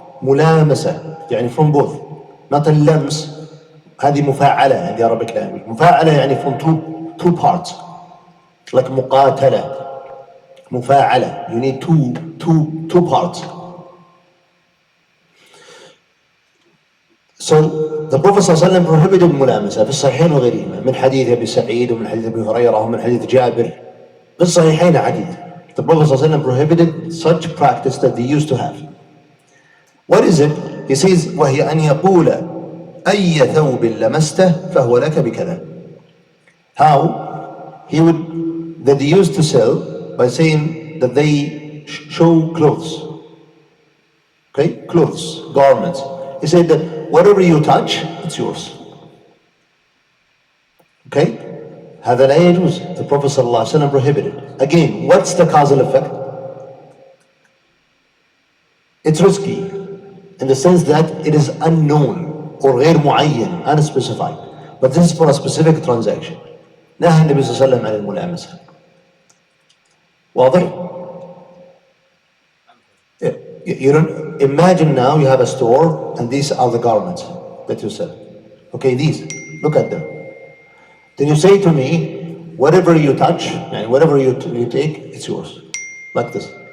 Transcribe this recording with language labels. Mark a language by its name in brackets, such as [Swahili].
[English] ملامسة يعني from both, not اللمس. [Arabic] هذه مفاعلة [English] in the Arabic language. [Arabic] مفاعلة يعني [English] from two parts, like [Arabic] مقاتلة. [English] مفاعلة, you need two parts. So the Prophet ﷺ prohibited [Arabic] ملامسة في الصحيحين وغيرهما, من حديث أبي سعيد ومن حديث أبي هريرة ومن حديث جابر. في الصحيحين حديث. [English] The Prophet ﷺ prohibited such practice that they used to have. What is it? He says, [Arabic] وهي أن يقول أي ثوب لمسته فهو لك بكذا. [English] How he would, that they used to sell by saying that they show clothes. Okay, clothes, garments. He said that whatever you touch, it's yours. [Arabic] Okay, هذا لا يجوز. [English] The Prophet ﷺ prohibited. Again, what's the causal effect? It's risky in the sense that it is unknown or [Arabic] غير معين, [English] unspecified. But this is for a specific transaction. [Arabic] نهى النبي صلى الله عليه وسلم عن الملامسة. [English] واضح؟ You don't imagine now you have a store and these are the garments that you sell. Okay, these, look at them. Then you say to me, whatever you touch and whatever you take, it's yours. Like this.